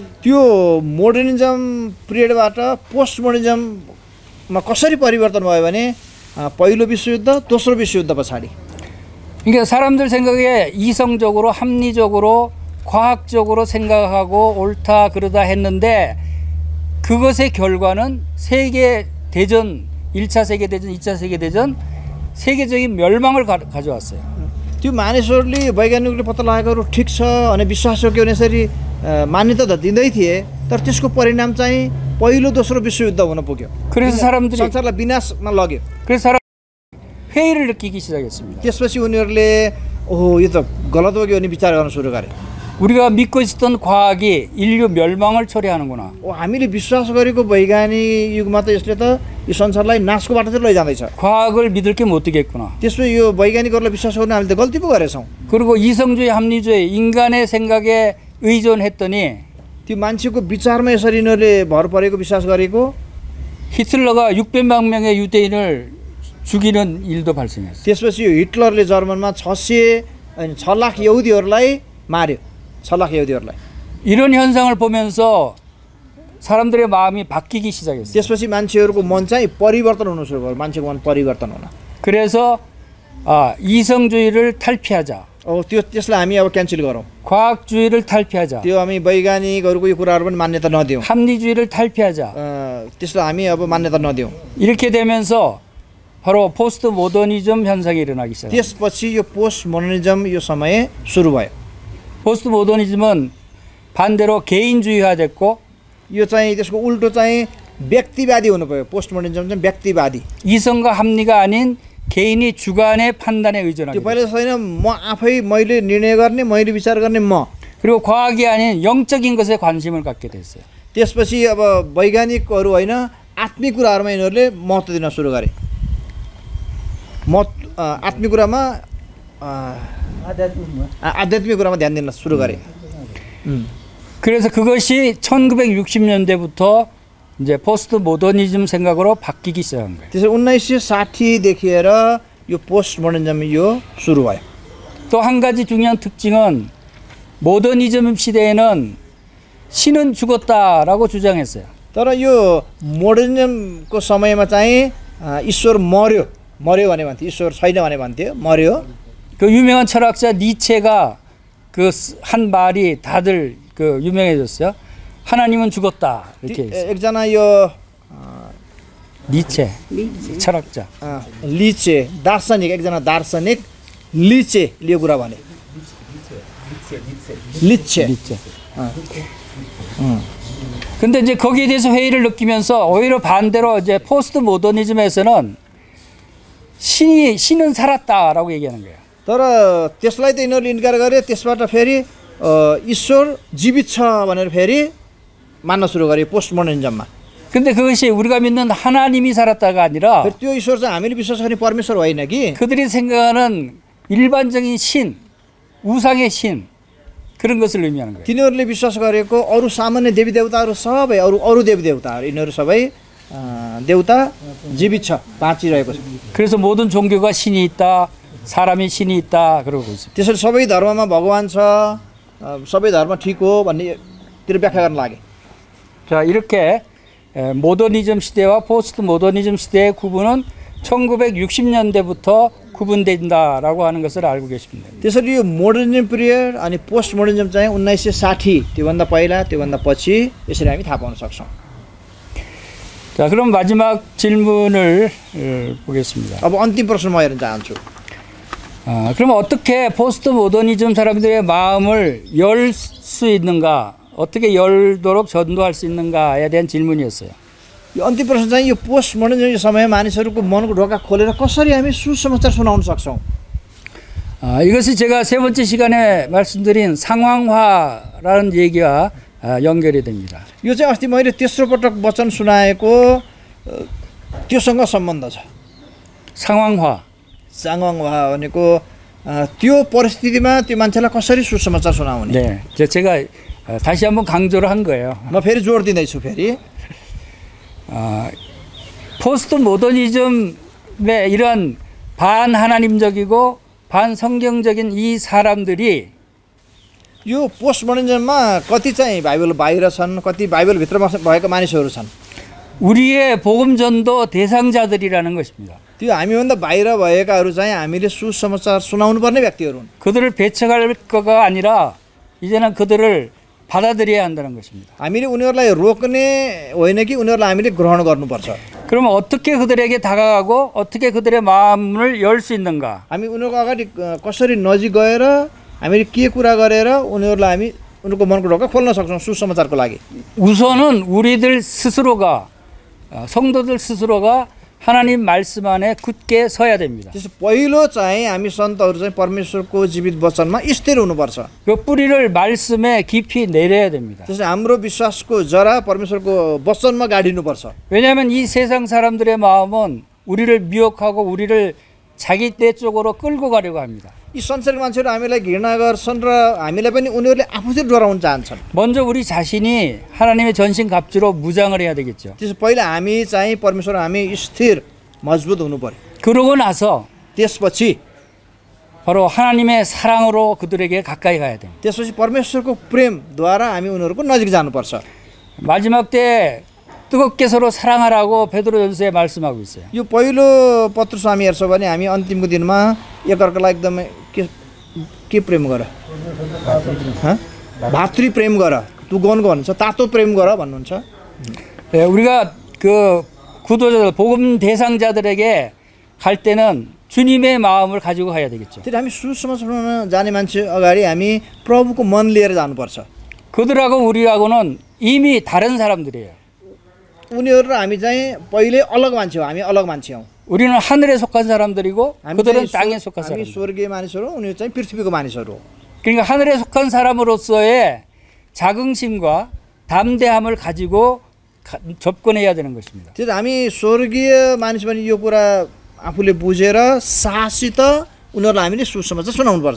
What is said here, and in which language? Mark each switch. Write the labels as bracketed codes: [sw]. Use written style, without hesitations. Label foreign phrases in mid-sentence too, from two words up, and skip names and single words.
[ne] त्यो [en] modernism periodबाट post modernismमा [ne] कसरी परिवर्तन भयो भने पहिलो विश्वयुद्ध, दोस्रो विश्वयुद्ध पछाडि। [ko] 그러니까 사람들 생각에 이성적으로 합리적으로 과학적으로 생각하고 옳다 그러다 했는데 그것의 결과는 세계 대전 1차 세계 대전, 2차 세계 대전 세계적인 멸망을 가져왔어요. [ne] त्यो मानिसहरूले वैज्ञानिकले पत्ता लगाएकोहरू ठिक छ अनि विश्वास योग्य भने यसरी मान्यता त दिँदै थिए तर त्यसको परिणाम चाहिँ पहिलो दोस्रो विश्वयुद्ध हुन पुग्यो। [ko] 그래서 사람들이 [ne] संसारलाई विनाशमा लग्यो। [ko] 그래서 사람 회의를 느끼기 시작했습니다. [ne] त्यसपछि उनीहरूले ओहो यो त गलत हो कि भन्ने विचार गर्न सुरु गरे। [ko] 우리가 믿고 있었던 과학이 인류 멸망을 초래하는구나. [ne] हामीले विश्वास गरेको वैज्ञानिक युगमा त यसले त यो संसारलाई नाशको बाटोतिर लैजाँदैछ। [ko] 과학을 믿을 게 못 되겠구나. [ne] त्यसपछि यो वैज्ञानिकहरूलाई विश्वास गर्न हामीले त गल्ती पो गरेछौँ। [ko] 그리고 이성주의, 합리주의, 인간의 생각에 의존했더니 [ne] त्यो मान्छेको विचारमा यसरी यिनीहरूले भर परेको विश्वास गरेको [ko] 히틀러가 600만 명의 유대인을 죽이는 일도 발생했어요. [ne] त्यसपछि यो हिटलरले जर्मनमा 6 लाख यहुदीहरूलाई मार्यो। 6 लाख यहुदीहरूलाई। [ko] 이런 현상을 보면서 사람들의 마음이 바뀌기 시작했어요. [ne] त्यसपछि मान्छेहरूको मन चाहिँ परिवर्तन हुन सुरु भयो। मान्छेको मन परिवर्तन हुन। [ko] 그래서 이성주의를 탈피하자. [ne] त्यसलाई हामी अब क्यान्सल गरौँ। [ko] 과학주의를 탈피하자. [ne] त्यो हामी वैज्ञानिकहरूको यो कुराहरू पनि मान्यता नदिउँ। [ko] 합리주의를 탈피하자. [ne] त्यसलाई हामी अब मान्यता नदिउँ। [ko] 이렇게 되면서 바로 [en] post modernism [ko] 현상이 일어나기 시작합니다. [ne] त्यसपछि यो [en] post modernism [ne] यो समय सुरु भयो। [en] post modernism은 [ko] 반대로 개인주의화됐고 [ne] यो चाहिँ त्यसको उल्टो चाहिँ व्यक्तिवादी हुनु पर्यो। [en] post modernism [ne] चाहिँ व्यक्तिवादी। [ko] 이성과 합리가 아닌 개인이 주관의 판단에 의존하게 [ne] त्यो पहिला छैन म आफै मैले निर्णय गर्ने, मैले विचार गर्ने म। [ko] 그리고 과학이 아닌 영적인 것에 관심을 갖게 됐어요. [ne] त्यसपछि अब वैज्ञानिकहरू होइन आत्मिक कुराहरूमा यिनीहरूले महत्त्व दिन सुरु गरे। आत्मिक कुरामा आध्यात्मिक कुरामा ध्यान दिन सुरु गरे। [ko] 그래서 그것이 1960년대부터 이제 [en] post modernism [ko] 생각으로 바뀌기 시작한 거예요. [ne] त्यसरी 1960 देखिएर यो [en] post modernism [ne] यो सुरु भयो। [ko] 또 한 가지 중요한 특징은 모더니즘 시대에는 신은 죽었다라고 주장했어요. [ne] तर यो मोडर्निजमको समयमा चाहिँ ईश्वर मर्यो भने भन्थ्यो, ईश्वर छैन भने भन्थ्यो, मर्यो. [ko] 그 유명한 철학자 니체가 그 한 말이 다들 그 유명해졌어요. 하나님은 죽었다 이렇게 했어요. [ne] एकजना यो [ko] 니체 철학자. [ne] लिचे दार्शनिक, एकजना दार्शनिक लिचेले यो कुरा भने. लिचे. [ko] 근데 이제 거기에 대해서 회의를 느끼면서 오히려 반대로 이제 [en] post modernism에서는 [ko] 신은 살았다라고 얘기하는 거예요. [ne] तर त्यसलाई त यिनीहरूले इन्कार गरे, त्यसबाट फेरि ईश्वर जीवित छ भनेर फेरि मान्न सुरु गरे [en] post modernismमा. [ko] 근데 그것이 우리가 믿는 하나님이 살았다가 아니라 [ne] त्यो ईश्वर चाहिँ हामीले विश्वास गर्ने परमेश्वर होइन कि [ko] 그들이 생각하는 일반적인 신, 우상의 신 그런 것을 의미하는 거예요. [ne] तिनीहरूले विश्वास गरेको अरू सामान्य देवी देवताहरू सबै अरू देवी देवताहरू यिनीहरू सबै देवता जीवित छ, बाँचिरहेको छ. [ko] 그래서 모든 종교가 신이 있다, 사람이 신이 있다 그러고 있습니다. [ne] त्यसरी सबै धर्ममा भगवान छ, सबै धर्म ठिक हो भन्नेतिर व्याख्या गर्न लागे. [ko] 자, 이렇게 모더니즘 시대와 [en] post modernism [ko] 시대의 구분은 1960년대부터 구분된다라고 하는 것을 알고 계십니다. [ne] त्यसरी यो [en] modernism period [ne] अनि [en] post modernism [ne] चाहिँ 1960 त्योभन्दा पहिला त्योभन्दा पछि यसरी हामी थाहा पाउन सक्छौँ. [ko] 자, 그럼 마지막 질문을 보겠습니다. [ne] अब अन्तिम प्रश्न म हेर्न चाहन्छु. [ko] 그럼 어떻게 포스트 모더니즘 사람들의 마음을 열 수 있는가? 어떻게 열도록 전도할 수 있는가에 대한 질문이었어요. [ne] यो अन्तिम प्रश्न चाहिँ यो [en] post modernism [ne] समयमा मानिसहरूको मनको ढोका खोलेर कसरी हामी सुसमाचार सुनाउन सक्छौँ. [ko] 이것이 제가 세 번째 시간에 말씀드린 상황화라는 얘기와 연결이 됩니다. [ne] यो चाहिँ अस्ति मैले तेस्रो पटक वचन सुनाएको त्योसँग सम्बन्ध छ. [ko] 상황화. [ne] सांगवाङ भनेको त्यो परिस्थितिमा त्यो मान्छेलाई कसरी सुसमाचार सुनाउने. [ko] 네, 제가 다시 한번 강조를 한 거예요. [ne] म फेरि जोड दिँदैछु फेरि. [en] post modernism의 [ko] 이런 반하나님적이고 반성경적인 이 사람들이 [ne] यो [en] post modernismमा [ne] कति चाहिँ बाइबल बाहिर छन्, कति बाइबलभित्र भएका मानिसहरू छन्. [ko] 우리의 복음 전도 대상자들이라는 것입니다. [ne] त्यो हामीभन्दा बाहिर भएकाहरू चाहिँ हामीले सुसमाचार सुनाउनु पर्ने व्यक्तिहरू हुन्. [ko] 그들을 배척할 거가 아니라 이제는 그들을 받아들여야 한다는 것입니다. [ne] हामीले उनीहरूलाई रोक्ने होइन कि उनीहरूलाई हामीले ग्रहण गर्नुपर्छ. [ko] 그러면 어떻게 그들에게 다가가고 어떻게 그들의 마음을 열 수 있는가? [ne] हामी उनीहरूको अगाडि कसरी नजिक गएर हामीले के कुरा गरेर उनीहरूलाई हामी उनीहरूको मनको ढोका खोल्न सक्छौँ सुसमाचारको लागि. [ko] 우선은 우리들 스스로가 성도들 스스로가 하나님 말씀 안에 굳게 서야 됩니다. [ne] त्यसो पहिलो चाहिँ हामी सन्तहरू चाहिँ परमेश्वरको जीवित वचनमा स्थिर हुनुपर्छ. [ko] 그 뿌리를 말씀에 깊이 내려야 됩니다. [ne] त्यसै हाम्रो विश्वासको जरा परमेश्वरको वचनमा गाडिनुपर्छ. [ko] 왜냐하면 이 세상 사람들의 마음은 우리를 미혹하고 우리를 자기 때 쪽으로 끌고 가려고 합니다. [ne] यी संसारका मान्छेहरू हामीलाई घृणा गर्छन् र हामीलाई पनि उनीहरूले आफूतिर डराउन चाहन्छन्. [ko] 먼저 우리 자신이 하나님의 전신갑주로 무장을 해야 되겠죠. [ne] त्यसो पहिला हामी चाहिँ परमेश्वर हामी स्थिर मजबुत हुनु पर्यो. [ko] 그러고 나서 [ne] त्यसपछि [ko] 바로 하나님의 사랑으로 그들에게 가까이 가야 됩니다. [ne] त्यसपछि परमेश्वरको प्रेमद्वारा हामी उनीहरूको नजिक जानुपर्छ. [ko] 마지막 때 뜨겁게 서로 사랑하라고 베드로전서에 말씀하고 있어요. [ne] यो पहिलो पत्र हामी हेर्छौँ भने हामी अन्तिमको दिनमा एकअर्कालाई एकदमै के प्रेम गर, भातृ प्रेम गर, तु गनको भन्नुहुन्छ, तातो प्रेम गर भन्नुहुन्छ. [ko] 네, 우리가 그 구도자들 복음 대상자들에게 갈 때는 주님의 마음을 가지고 가야 되겠죠. [ne] त्यसरी हामी सुसमाचार जाने मान्छे अगाडि हामी प्रभुको मन लिएर जानुपर्छ. [ko] 그들하고 우리하고는 이미 다른 사람들이에요. [ne] उनीहरू र हामी चाहिँ पहिले अलग मान्छे हो, हामी अलग मान्छे हौँ. [ko] 우리는 하늘에 속한 사람들이고 그들은 땅에 속한 [ne] हामी [ko] 사람들. [ne] स्वर्गीय मानिसहरू, उनीहरू चाहिँ पृथ्वीको मानिसहरू हो. [ko] 그러니까 하늘에 속한 사람으로서의 자긍심과 담대함을 가지고 접근해야 되는 것입니다. [ne] त्यही त हामी स्वर्गीय मानिस भने यो कुरा आफूले बुझेर साहसित उनीहरूलाई हामीले सुसमाचार सुनाउनुपर्छ.